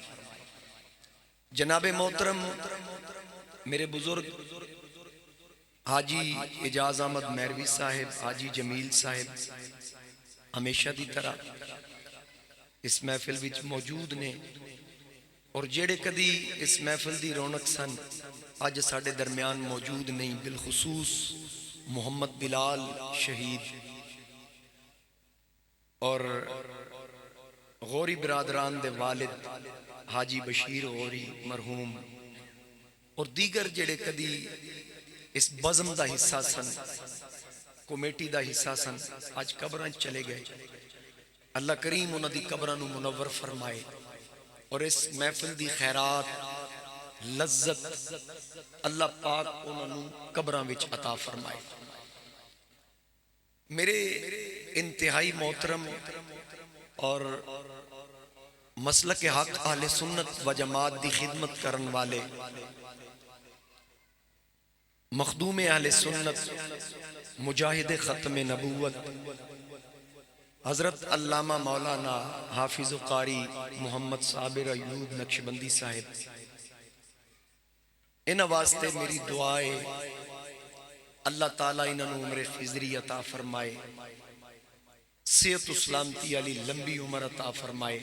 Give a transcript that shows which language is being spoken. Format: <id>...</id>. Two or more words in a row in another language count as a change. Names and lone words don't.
<pa>جناب محترم میرے بزرگ حاجی اعجاز احمد مہروی صاحب، حاجی جمیل صاحب ہمیشہ دی طرح اس محفل وچ موجود نے، اور جیڑے کدی اس محفل دی رونق سن اج ساڈے درمیان موجود نہیں، بالخصوص محمد بلال شہید اور غوری برادران دے والد حاجی بشیر غوری مرحوم اور دیگر جڑے کدی اس بزم دا حصہ سن، کمیٹی دا حصہ سن، آج قبراں چلے گئے. اللہ کریم انہاں دی قبراں نو منور فرمائے اور اس محفل دی خیرات لذت اللہ پاک انہاں نو قبراں وچ عطا فرمائے. میرے انتہائی محترم اور مسلک حق اہل سنت و جماعت دی خدمت کرن والے مخدوم اہل سنت مجاہد ختم نبوت حضرت علامہ مولانا حافظ قاری محمد صابر ایوب نقشبندی صاحب، ان واسطے میری دعائے اللہ تعالیٰ انہوں عمر خضری عطا فرمائے، صحت و سلامتی علی لمبی عمر عطا فرمائے.</pa>